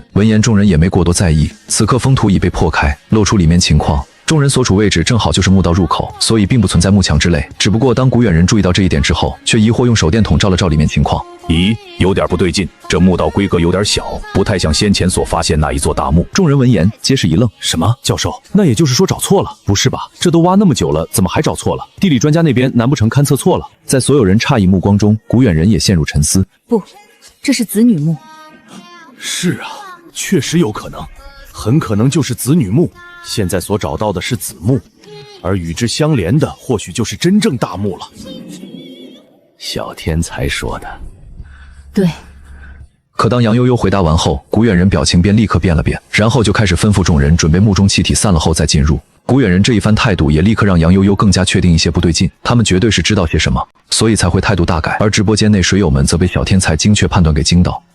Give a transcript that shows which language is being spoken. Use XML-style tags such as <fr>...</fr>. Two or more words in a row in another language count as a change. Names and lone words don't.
<zh>聞言眾人也沒過多在意。此刻封土已被破開，露出裡面情況。眾人所處位置正好就是墓道入口，所以並不存在幕牆之類。只不過當古遠人注意到這一點之後，卻疑惑用手電筒照了照裡面情況。咦，有點不對勁，這墓道規格有點小，不太像先前所發現那一座大墓。眾人聞言皆是一愣。什麼？教授，那也就是說找錯了？不是吧，這都挖那麼久了，怎麼還找錯了？地理專家那邊難不成勘測錯了？在所有人詫異目光中，古遠人也陷入沉思。不，這是子女墓。是啊，確實有可能，很可能就是子女墓。現在所找到的是子墓，而與之相連的或許就是真正大墓了。小天才說的。對。可當楊悠悠回答完後，古遠人表情便立刻變了變，然後就開始吩咐眾人準備墓中氣體散了後再進入。古遠人這一番態度也立刻讓楊悠悠更加確定一些不對勁，他們絕對是知道些什麼，所以才會態度大改。而直播間內水友們則被小天才精確判斷給驚到。</zh>